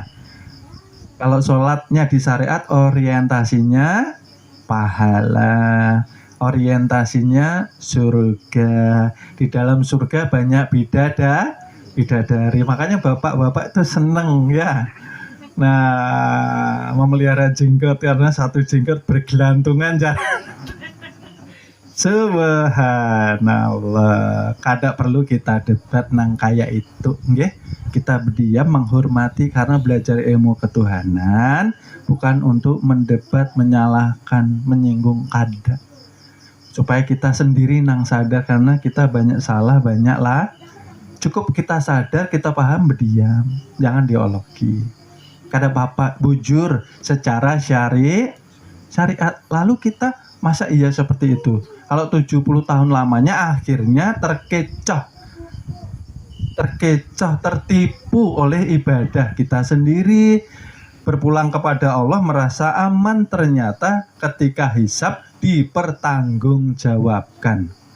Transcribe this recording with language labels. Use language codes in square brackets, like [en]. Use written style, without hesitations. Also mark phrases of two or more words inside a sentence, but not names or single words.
[id] Kalau sholatnya di syariat orientasinya pahala, orientasinya surga. Di dalam surga banyak bidadari. Makanya bapak-bapak itu seneng ya. Nah, memelihara jenggot karena satu jenggot bergelantungan jangan. Subhanallah. Kada perlu kita debat nang kaya itu, nggih. Kita berdiam menghormati karena belajar ilmu ketuhanan, bukan untuk mendebat, menyalahkan, menyinggung kada. Supaya kita sendiri nang sadar karena kita banyak salah, banyak lah. Cukup kita sadar, kita paham, berdiam, jangan diologi. [bjn] Kada bapak bujur secara syariat. [id] Lalu kita masa iya seperti itu? Kalau 70 tahun lamanya akhirnya terkecoh, tertipu oleh ibadah kita sendiri. Berpulang kepada Allah merasa aman, ternyata ketika hisab dipertanggungjawabkan.